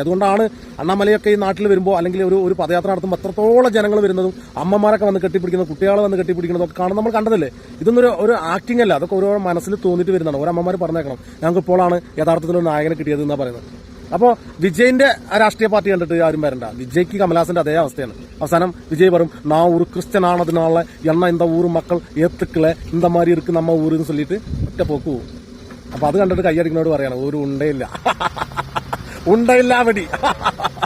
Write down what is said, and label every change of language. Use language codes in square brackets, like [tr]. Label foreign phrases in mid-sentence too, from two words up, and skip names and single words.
[ml] അതുകൊണ്ടാണ് അണ്ണാമലയൊക്കെ ഈ നാട്ടിൽ വരുമ്പോൾ അല്ലെങ്കിൽ ഒരു പദയാത്ര നടത്തുമ്പോൾ എത്രത്തോളം ജനങ്ങൾ വരുന്നതും അമ്മമാരൊക്കെ വന്ന് കെട്ടിപ്പിടിക്കുന്നത്, കുട്ടികളെ വന്ന് കെട്ടിപ്പിടിക്കുന്നതൊക്കെ കാണുന്നത് നമ്മൾ കണ്ടതല്ലേ? ഇതൊന്നും ഒരു ആക്ടിംഗ് അല്ല, അതൊക്കെ ഓരോ മനസ്സിൽ തോന്നിയിട്ട് വരുന്നതാണ്. ഓരോ അമ്മമാർ പറഞ്ഞേക്കണം, ഞങ്ങൾക്ക് ഇപ്പോഴാണ് യഥാർത്ഥത്തിൽ ഒരു നായകനെ കിട്ടിയത് എന്നാണ് പറയുന്നത്. അപ്പോൾ വിജയിന്റെ രാഷ്ട്രീയ പാർട്ടി കണ്ടിട്ട് ആരും വരണ്ട. വിജയ്ക്ക് കമലഹാസന്റെ അതേ അവസ്ഥയാണ്. അവസാനം വിജയ് പറയും, [ta] நா ஒரு கிறிஸ்டியன் ஆனதினாலே என்ன இந்த ஊர் மக்கள் ஏத்துக்கல இந்த மாதிரி இருக்கு நம்ம ஊருன்னு சொல்லிட்டு [ml] ഒറ്റ പോക്ക് പോകും. അപ്പൊ അത് കണ്ടിട്ട് കൈയടിക്കുന്നോട് പറയണം, ഒരു ഉണ്ടയില്ല അവിടെ